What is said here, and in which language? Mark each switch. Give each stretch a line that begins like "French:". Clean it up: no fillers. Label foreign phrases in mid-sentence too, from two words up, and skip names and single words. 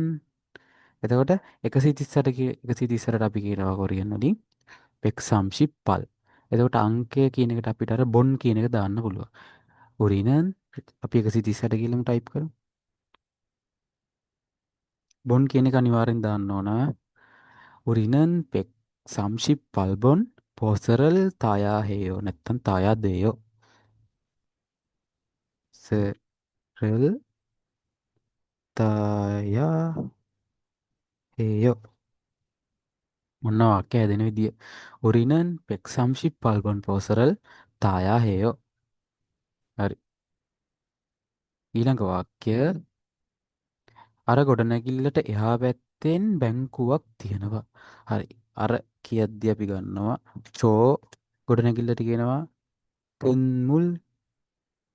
Sinhala: එතකොට 138ට අපි කියනවා කොරියන් වලින්
Korean: 백삼십 팔.
Sinhala: එතකොට අංකය කියන එකට අපිට අර බොන් කියන එක දාන්න පුළුවන්. උරිනන් අපි 138 කියලාම ටයිප් කරමු. බොන් කියන එක අනිවාර්යෙන් දාන්න ඕන.
Korean: 우리는 138번 버스를 타야 해요.
Sinhala: නැත්තම්
Korean: 타야 돼요. 버스를 타야 해요.
Sinhala: මොන වාක්‍ය හැදෙන විදිය.
Korean: 우리는 138번 버스를 타야 해요.
Sinhala: හරි. ඊළඟ වාක්‍ය අර ගොඩනැගිල්ලට එහා පැත්තෙන් බැංකුවක් තියෙනවා. හරි. අර කියද්දි අපි ගන්නවා චෝ ගොඩනැගිල්ලට කියනවා තුන්මුල්